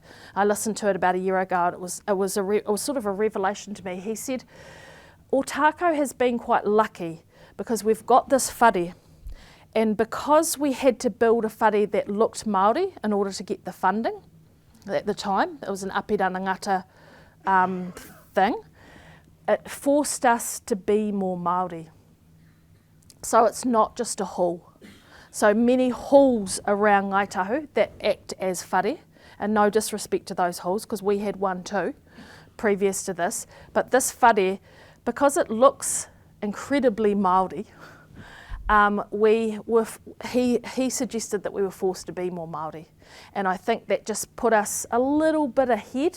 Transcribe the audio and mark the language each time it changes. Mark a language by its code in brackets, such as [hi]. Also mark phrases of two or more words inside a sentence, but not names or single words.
[en] I listened to it about a year ago, and it was sort of a revelation to me. He said, Ōtākau has been quite lucky because we've got this whare, and because we had to build a whare that looked Māori in order to get the funding at the time, it was an apirana ngata thing, it forced us to be more Māori. So it's not just a hall. So many halls around Ngāi Tahu that act as whare, and no disrespect to those halls, because we had one too previous to this, but this whare, because it looks incredibly Māori, he suggested that we were forced to be more Māori, and I think that just put us a little bit ahead.